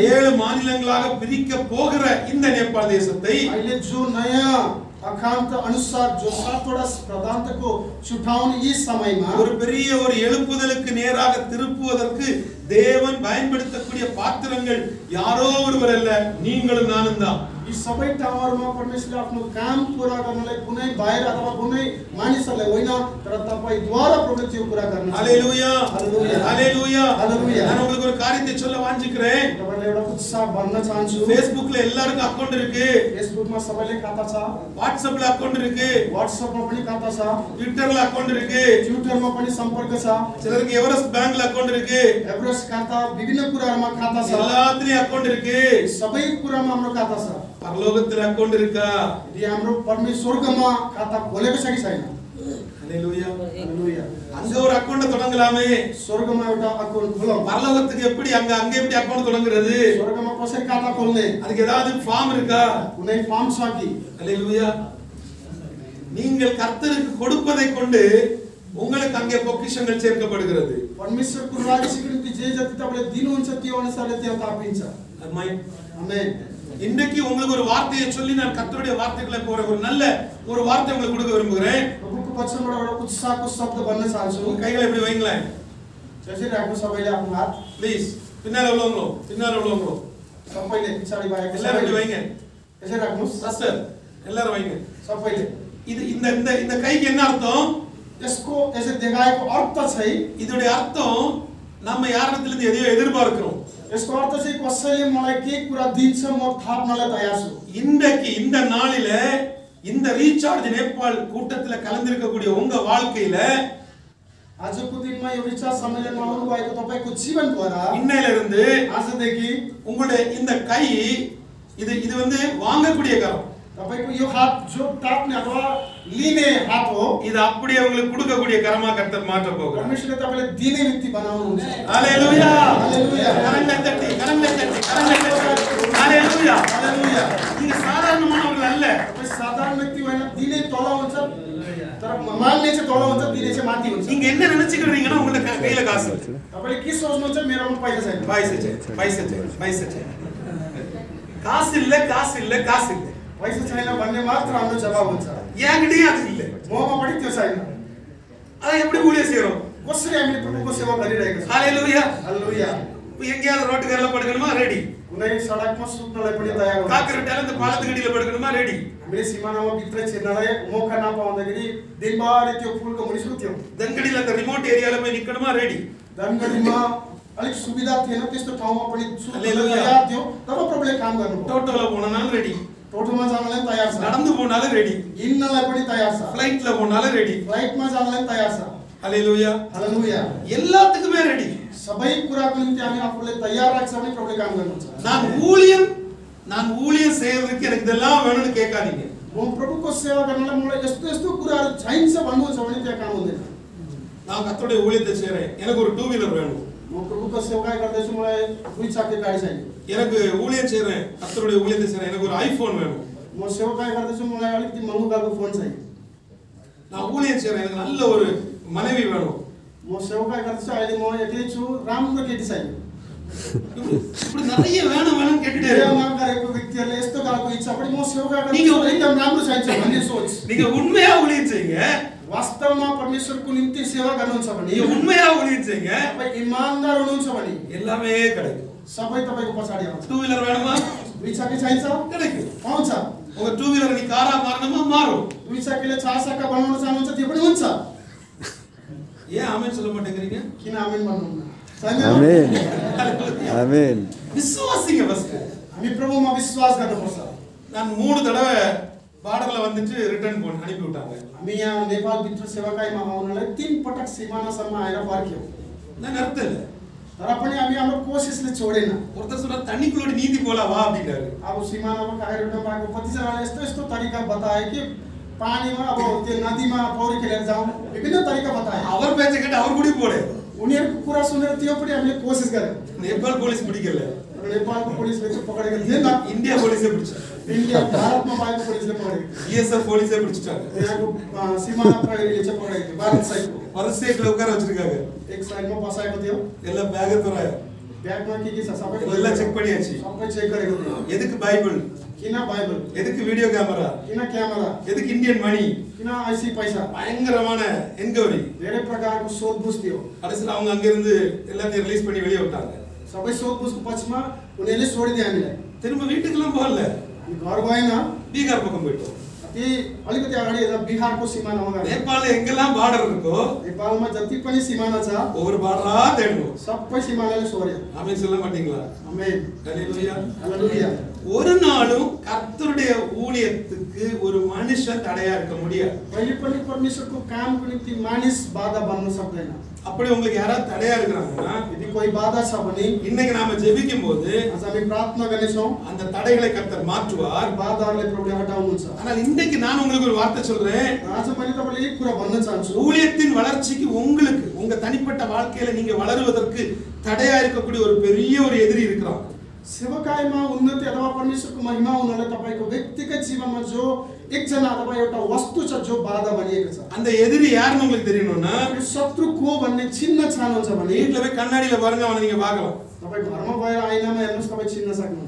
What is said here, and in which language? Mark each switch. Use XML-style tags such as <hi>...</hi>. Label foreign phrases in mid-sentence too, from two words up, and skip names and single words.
<ta>7 மாநிலங்களாக பிரிக்க போகிற இந்த நேபாள் தேசத்தை</ta> <ne>अहिले जो नयाँ अखान्त अनुसार जो 7 वटा प्रान्तको छुटाउने यी समयमा</ne> <ta>ஒரு பெரிய ஒரு எழுப்புதலுக்கு நேராக திருப்புவதற்கு தேவன் பயன்படுத்தக்கூடிய பாத்திரங்கள் யாரோ ஒருவர் அல்ல, நீங்களும் நானும் தான்.</ta> <ne>यी सबै ठाउँहरुमा परमेश्वरले आफ्नो काम पूरा गर्नलाई कुनै बाहिर अथवा कुनै मानिसले होइन, तर तपाईद्वारा प्रभुले त्यो कुरा गर्न। हालेलुया, हालेलुया, हालेलुया, हालेलुया।</ne> <ta>நான் உங்களுக்கு ஒரு காரியத்தை சொல்ல வாஞ்சிக்கிறேன்.</ta> <ne>तपाईलाई एउटा उत्साह भन्न चाहन्छु।</ne> <ta>Facebookல எல்லாருக்கும் அக்கவுண்ட் இருக்கு.</ta> <ne>फेसबुकमा सबैले खाता छ।</ne> <ta>WhatsAppல அக்கவுண்ட் இருக்கு.</ta> <ne>WhatsAppमा पनि खाता छ।</ne> <ta>Twitterல அக்கவுண்ட் இருக்கு.</ta> <ne>ट्विटरमा पनि सम्पर्क छ।</ne> <ta>சிலருக்கு எவரெஸ்ட் பேங்க்ல அக்கவுண்ட் இருக்கு.</ta> <ne>एभरेस्ट खाता, विभिन्न कुराहरुमा खाता छ।</ne> <ta>எல்லாத்துலயும் அக்கவுண்ட் இருக்கு.</ta> <ne>सबै कुरामा हाम्रो खाता छ।</ne> <ta>பரலோகத்துல அக்கவுண்ட் இருக்கா?</ta> <ne>यदि हाम्रो परमेश्वरकोमा खाता खोलेको छ कि छैन? हालेलुया, हालेलुया।</ne> <ta>அங்க ஒரு அக்கவுண்ட் தொடங்கலாமே.</ta> <ne>स्वर्गमा एउटा अकाउन्ट खोलौं।</ne> <ta>பரலோகத்துக்கு எப்படி அங்க எப்படி அக்கவுண்ட் தொடங்குறது?</ta> <ne>स्वर्गमा कसरी खाता खोल्ने?</ne> <ta>அதுக்கு ஏதாவது ஃபார்ம் இருக்கா?</ta> <ne>कुनै फर्म छ कि? हालेलुया।</ne> <ta>நீங்கள் கர்த்தருக்கு கொடுப்பதை கொண்டு உங்களுக்கு அங்கே பொக்கிஷங்கள் சேர்க்கப்படுகிறது.</ta> <ne>परमेश्वरको राज्यको निम्ति जे जति तपाईले दिनुहुन्छ त्यो अनुसारले त्यहाँ तापिन्छ। आमेन, आमेन।</ne> <ta>இன்றைக்கு உங்களுக்கு ஒரு வார்த்தையை சொல்லி நான் கர்த்தருடைய வார்த்தைகளை போற ஒரு நல்ல ஒரு வார்த்தை உங்களுக்கு கொடுக்க விரும்புகிறேன்.</ta> <ne>प्रभुको वचनबाट एउटा उत्साहको शब्द भन्न चाहन्छु।</ne> <ta>உங்க கைகளை இப்படி வைங்களேன்.</ta> <ne>त्यसरी राख्नु सबैले आफ्नो हात।</ne> <ta>ப்ளீஸ். பின்னால உள்ளவங்களோ</ta> <ne>सबैले पछाडी भएको</ne> <ta>எல்லாரும் இப்படி வைங்க.</ta> <ne>त्यसरी राख्नुस्।</ne> <ta>பாஸ்டர் எல்லாரும் வைங்க.</ta> <ne>सबैले।</ne> <ta>இது இந்த கைக்கு என்ன அர்த்தம்?</ta> <ne>यसको यसरी देखाएको अर्थ चाहिँ</ne> <ta>இதோட அர்த்தம் நம்ம யாரிடத்திலிருந்து எதையோ எதிர்பார்க்கிறோம்.</ta> <ne>यसको अर्थ चाहिँ कसैले मलाई के कुरा दिन्छ म थाप्नलाई तयार छु।</ne> <ta>இன்றைக்கு இந்த நாளில இந்த ரீசார்ஜ் நேபாள் கூட்டத்துல கலந்திருக்கக்கூடிய உங்க வாழ்க்கையில</ta> <ne>आजको दिनमा यो रिचार्ज सम्मेलनमा आउनु भएको तपाईको जीवनद्वारा</ne> <ta>இன்னையில இருந்து</ta> <ne>आजदेखि</ne> <ta>உங்களுடைய இந்த கை இது வந்து வாங்கக்கூடிய கரம்.</ta> <ne>तपाईको यो हात जो ताप्ने अथवा लिने हात हो।</ne> <ta>இது அப்படியே உங்களுக்கு கொடுக்கக்கூடிய கரமா கர்த்தர் மாற்ற போகிறார்.</ta> <ne>परमेश्वरले तपाईलाई दिने व्यक्ति बनाउनुहुन्छ। हालेलुया, हालेलुया।</ne> <ta>கரங்களை தட்டி हालेलुया,</ta> <ne>हालेलुया।</ne> <ta>நீங்க சாதாரணமானவர்கள் அல்ல.</ta> <ne>तपाई साधारण व्यक्ति होइन, दिने तल हुन्छ तर माग्ने चाहिँ तल हुन्छ, दिने चाहिँ माथि हुन्छ।</ne> <ta>நீங்க என்ன நினைச்சுக்கிறீங்கன்னா உங்க கையில காசு இருக்கு.</ta> <ne>तपाईले के सोच्नुहुन्छ मेरोमा पैसा छैन।</ne> <ta>पैसा காசு இல்ல காசு இல்ல காசு இல்ல</ta> <ne>पैसा छैन भन्ने मात्र हाम्रो जवाब हुन्छ</ne> <ta>என்கிட்டயும் அது இல்ல</ta> <ne>ममा पनि त्यो छैन</ne> <ta>அதை எப்படி ஊழியம் செய்றோம்</ta> <ne>कसरी हामीले प्रभुको सेवा गरिरहेका छौँ</ne> <ta>ஹalleluya</ta> <ne>हालेलुया</ne> <ta>எங்கேயாவது ரோட்டுக்கரையில படுக்கணுமா ரெடி</ta> <ne>कुनै सडकमा सुत्नलाई पनि तयार हुनुहुन्छ</ne> <ta>காக்கரட்டால இந்த பாலத்துக்கு அடியில படுக்கணுமா ரெடி</ta> <ne>हामीले सिमानामा भित्र छिर्नलाई मौका नपाउँदाखेरि दिनभरि त्यो पुलको मुनि सुत्यौँ</ne> <ta>தங்கடியில அந்த ரிமோட் ஏரியால போய் நிக்கணுமா ரெடி</ta> <ne>धनगढीमा अलिक सुविधा थिएन त्यस्तो ठाउँमा पनि सुत्न हालेलुया। तयार थियौ तब प्रभुले काम गर्नुभयो</ne> <ta>டோட்டோல போனாலும் ரெடி</ta> <ne>टोटोमा जानलाई तयार छ</ne> <ta>நடந்து போனாலும் ரெடி</ta> <ne>हिँड्नलाई पनि तयार छ</ne> <ta>ஃளைட்ல போனாலும் ரெடி</ta> <ne>फ्लाइटमा जानलाई तयार छ</ne> <ta>ஹalleluya</ta> <ne>हालेलुया</ne> <ta>எல்லாத்துக்குமே ரெடி</ta> <ne>सबै कुराको निम्ति हामी आफूलाई तयार राख्छ भने प्रभुले काम गर्नुहुन्छ</ne> <ta>நான் ஊழியம் செய்யறதுக்கு எனக்கு இதெல்லாம் வேணும்னு கேட்காதீங்க</ta> <ne>म प्रभुको सेवा गर्नलाई मलाई यस्तो यस्तो कुराहरू चाहिन्छ भन्नुहुन्छ भने त्यहाँ काम हुँदैन</ne> <ta>நான் கர்த்தருடைய ஊழியத்தை செய்றேன் எனக்கு ஒரு 2 வீலர் வேணும்</ta> <ne>म प्रभुको सेवा गर्दैछु मलाई दुई चक्के गाडी चाहियो</ne> <ta>எனக்கு ஊழியம் செய்றேன் கர்த்தருடைய ஊழியத்தை செய்றேன் எனக்கு ஒரு ஐபோன் வேணும்</ta> <ne>म सेवा गर्दैछु मलाई अलिकति महँगो खालको फोन चाहियो</ne> <ta>நான் ஊழியம் செய்றேன் எனக்கு நல்ல ஒரு மனைவி வேணும்</ta> <ne>म सेवा गर्दैछु अहिले म एक्लै छु राम्रो केटी चाहियो</ne> <ta>இப்படி நிறைய வேணும் கேட்டுட்டே</ta> <ne>सेवा</ne> <ta>இருக்கோம்</ta> <ne>गरेको व्यक्तिहरूले यस्तो खालको इच्छा पनि म सेवा निको गर्दैछु एकदम राम्रो चाहिन्छ भन्ने सोच</ne> <ta>நீங்க उண்மையா ஊழியம் செய்யுங்க</ta> <ne>वास्तवमा परमेश्वरको निम्ति सेवा गर्नुहुन्छ भने</ne> <ta>நீங்க उண்மையா ஊழியம் செய்யுங்க</ta> <ne>तपाईँ इमानदार हुनुहुन्छ भने</ne> <ta>எல்லாமே கிடைக்கும்</ta> <ne>सबै तपाईको पछाडी आउँछ</ne> <ta>2 வீலர் வேணுமா</ta> <ne>दुई चक्के चाहिन्छ</ne> <ta>கிடைக்கும்</ta> <ne>पाउँछ</ne> <ta>உங்க 2 வீலர் நீ காரா மாறணுமா மாறும்</ta> <ne>दुई चक्केले 4 चक्का बनाउन चाहनुहुन्छ त्यो पनि हुन्छ</ne> <ta>ஏன் ஆமென் சொல்ல மாட்டேங்கிறீங்க</ta> <ne>किन आमेन भन्नुहुन्न आमेन आमेन</ne> <ta>விசுவாசிங்க ஃபர்ஸ்ட்</ta> <ne>हामी प्रभुमा विश्वास गर्नुपर्छ</ne> <ta>நான் 3 தடவை பார்டர்ல வந்துட்டு ரிட்டர்ன் போன் அனுப்பி விட்டாங்க</ta> <ne>हामी यहाँ नेपाल भित्र सेवाकाईमा आउनलाई 3 पटक सीमानासम्म आएर फर्क्यौं</ne> <ta>நான் நிறுத்தல</ta> <ne>तर पनि हामी हाम्रो कोसिसले छोडेन</ne> <ta>ஒருத்தர் சொன்னா தண்ணிக்குள்ள நீந்தி போலாம் வா அப்படினாரு</ta> <ne>अब सीमानामा कार्यक्रम भएको कतिजनाले यस्तो यस्तो तरिका बताए कि पानीमा अब त्यो नदीमा पौडी खेलेर जाउँ विभिन्न तरिका बताए</ne> <ta>அவர் பேச்ச கேட்டு அவர் கூட போடு</ta> <ne>उनीहरूको कुरा सुनेर त्यो पनि हामीले कोसिस गर्यौं</ne> <ta>नेपाल போலீஸ் பிடிக்கல</ta> <ne>तर नेपालको पुलिसले चाहिँ पकडेको थिएन</ne> <ta>இந்தியா போலீஸே பிடிச்சு</ta> <ne>इन्डिया भारतमा भएको पुलिसले पकडेको</ne> <ta>பிஎஸ்எஃப் போலீஸே பிடிச்சிட்டாங்க</ta> <ne>यहाँको सीमाना प्रहरीले चाहिँ पकडेको थियो भारत साइडको</ne> <ta>பரசேக்ல உட்கார வச்சிருக்காங்க</ta> <ne>एक साइडमा बसाएको थियो</ne> <ta>எல்லாம் பேக் தராய</ta> <ne>ब्यागमा के छ सबै</ne> <ta>எல்லாம் செக் பண்ணியாச்சு</ta> <ne>सबै चेक गरेको थियो</ne> <ta>எதுக்கு பைபிள்</ta> <ne>किन बाइबल</ne> <ta>எதுக்கு வீடியோ கேமரா</ta> <ne>किन क्यामेरा</ne> <ta>எதுக்கு இந்தியன் மணி</ta> <ne>किन आइसी पैसा</ne> <ta>பயங்கரமான என்கொயரி</ta> <ne>धेरै प्रकारको सोधबुझ थियो</ne> <ta>கடைசில அவங்க அங்க இருந்து எல்லாத்தையும் ரிலீஸ் பண்ணி வெளிய விட்டாங்க</ta> <ne>सबै सोधबुझको पछिमा उनीहरूले छोडिदिए हामीलाई</ne> <ta>திரும்ப வீட்டுக்குலாம் போகல</ta> <ne>हामी घर गएन</ne> <ta>பீகார் பக்கம் போயிட்டோம்</ta> <ne>ती अलिकति अगाडि यता बिहारको सिमानामा गए</ne> <ta>நேபாள எங்கெல்லாம் பார்டர் இருக்கோ</ta> <ne>नेपालमा जति पनि सिमाना छ</ne> <ta>ஒவ்வொரு பார்டரா தேடணும்</ta> <ne>सबै सिमानाले छोड्यो</ne> <ta>ஆமென் சொல்ல மாட்டீங்களா</ta> <ne>आमेन</ne> <ta>ஹalleluya</ta> <ne>हालेलुया</ne> <ta>ஒரு நாளும் கர்த்தருடைய ஊழியத்துக்கு ஒரு மனுஷன் தடையா இருக்க முடியாது</ta> <ne>कहिले पनि परमेश्वरको कामको निम्ति मानिस बाधा बन्न सक्दैन</ne> <ta>அப்படி உங்களுக்கு யாராவது தடையா இருக்காங்கன்னா</ta> <ne>यदि कोही बाधा छ भने</ne> <ta>இன்னைக்கு நாம ஜெபிக்கும் போது</ta> <ne>आज हामी प्रार्थना गर्नेछौँ</ne> <ta>அந்த தடைகளை கர்த்தர் மாற்றுவார்</ta> <ne>बाधाहरूलाई प्रभुले हटाउनुहुन्छ</ne> <ta>ஆனால் இன்னைக்கு நான் உங்களுக்கு ஒரு வார்த்தை சொல்றேன்</ta> <ne>आज मैले तपाईलाई एक कुरा भन्न चाहन्छु</ne> <ta>ஊழியத்தின் வளர்ச்சிக்கு உங்களுக்கு உங்க தனிப்பட்ட வாழ்க்கையில நீங்க வளருவதற்கு தடையா இருக்கக்கூடிய ஒரு பெரிய ஒரு எதிரி இருக்கிறான்</ta> <ne>सेवाकाईमा उन्नति अथवा परमेश्वरको महिमा हुनलाई तपाईको व्यक्तिगत जीवनमा जो एकजना अथवा एउटा वस्तु छ जो बाधा बनिएको छ</ne> <ta>அந்த எதிரி யாருன்னு உங்களுக்கு தெரியணும்னா</ta> <ne>यो शत्रु को भन्ने चिन्न चाहनुहुन्छ भने</ne> <ta>வீட்டுல போய் கண்ணாடியில பாருங்க அவனை நீங்க பார்க்கலாம்</ta> <ne>तपाई घरमा गएर आइनामा हेर्नुस् तपाई चिन्न सक्नुहुन्छ</ne>